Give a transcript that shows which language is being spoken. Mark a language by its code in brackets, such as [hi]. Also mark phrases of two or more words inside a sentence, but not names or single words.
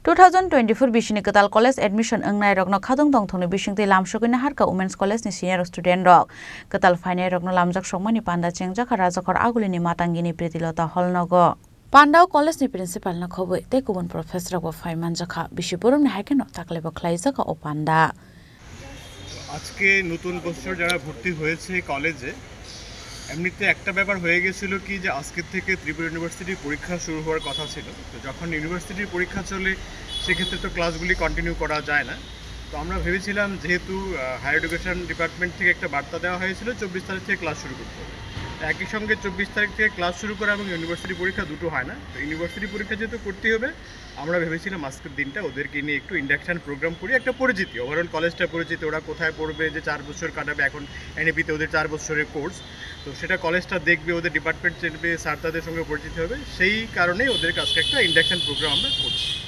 [trp] 2024 bisini ketal [en] college admission [trp] engnai rokno khadong dongthoni bisingtei lamsogina harka [en] women's college [trp] ni [en] senior student [trp] rok ketal fainai rokno lamjak songmani panda chengjaka rajakor agulini matangini pritilota holnogo Pandau College ni principal na khoboi te kubun professor bo faiman jakha bishipurum ni haikeno taklebo khlaijaka o panda [bn] আজকে নতুন বছর যারা ভর্তি হয়েছে কলেজে এমনিতে একটা ব্যাপার হয়ে গেছিল কি যে আজকে থেকে ত্রিপুরা ইউনিভার্সিটির পরীক্ষা শুরু হওয়ার কথা ছিল তো যখন ইউনিভার্সিটির পরীক্ষা চলে সেক্ষেত্রে তো ক্লাসগুলি কন্টিনিউ করা যায় না তো আমরা ভেবেছিলাম যেহেতু [en] higher education department [bn] থেকে একটা বার্তা দেওয়া হয়েছিল 24 তারিখ থেকে ক্লাস শুরু করতে হবে একই সঙ্গে 24 তারিখ থেকে ক্লাস শুরু করা এবং ইউনিভার্সিটি পরীক্ষা দুটো হয় না তো ইউনিভার্সিটি পরীক্ষা যেহেতু করতে হবে আমরা ভেবেছিলাম আজকের দিনটা ওদেরকে নিয়ে একটু [en] induction program [bn] করি একটা পরিচিতি ওভারঅল কলেজটা পরিচিতি ওরা কোথায় পড়বে যে 4 বছর কাটাবে এখন এনএপিতে ওদের 4 বছরের কোর্স তো সেটা কলেজটা দেখবে ওদের ডিপার্টমেন্ট চেনবে স্যার তাদের সঙ্গে পরিচিত হবে সেই কারণেই ওদেরকে আজকে একটা [en] induction program [bn] আমরা করছি